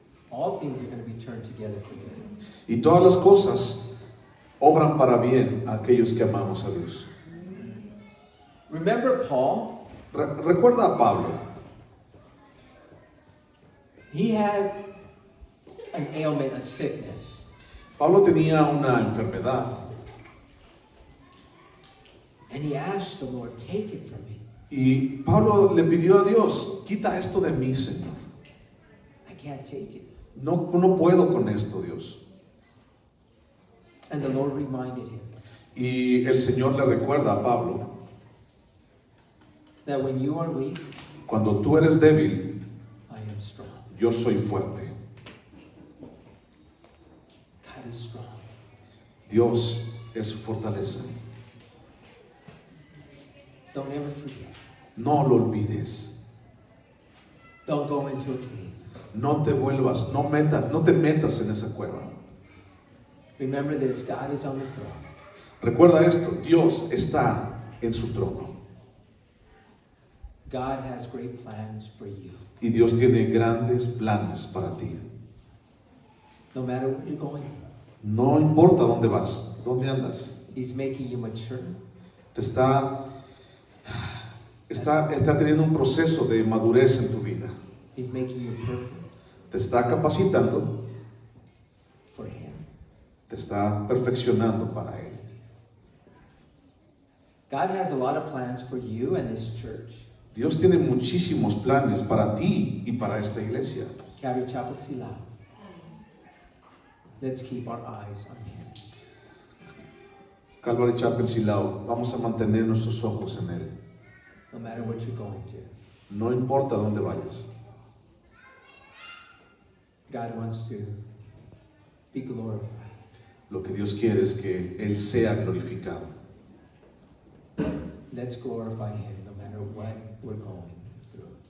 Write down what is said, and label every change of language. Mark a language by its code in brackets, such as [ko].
[en] All things are going to be turned together for good. [es] Y todas las cosas obran para bien a aquellos que amamos a Dios. [en] Remember Paul? [es] Recuerda a Pablo. [en] He had an ailment, a sickness. [es] Pablo tenía una enfermedad [en] And he asked the Lord, take it from me. [es] y Pablo le pidió a Dios: quita esto de mí, Señor. [en] I can't take it. [es] No puedo con esto, Dios. [en] And the Lord reminded him [es] Y el Señor le recuerda a Pablo: [en] that when you are weak, [es] cuando tú eres débil, [en] I am strong. [es] yo soy fuerte. [en] God is strong. [es] Dios es su fortaleza. [en] Don't ever forget. [es] No lo olvides. [en] Don't go into a cave. [es] No te vuelvas, no te metas en esa cueva. [en] Remember this, God is on the throne. [es] Recuerda esto: Dios está en su trono [en] God has great plans for you. [es] y Dios tiene grandes planes para ti. [en] No matter what you're going through, [es] No importa dónde vas, dónde andas, [en] He's making you mature. [es] te está teniendo un proceso de madurez en tu vida. [en] He's making you perfect [es] Te está capacitando, [en] for Him. [es] te está perfeccionando para Él. [en] God has a lot of plans for you and this church. [es] Dios tiene muchísimos planes para ti y para esta iglesia. [en] Calvary Chapel Silao. Let's keep our eyes on Him. [es] Calvary Chapel Silao, vamos a mantener nuestros ojos en Él. [en] No matter what you're going to. [es] No importa dónde vayas. [en] God wants to be glorified. [es] Lo que Dios quiere es que Él sea glorificado. [en] Let's glorify Him no matter what we're going through.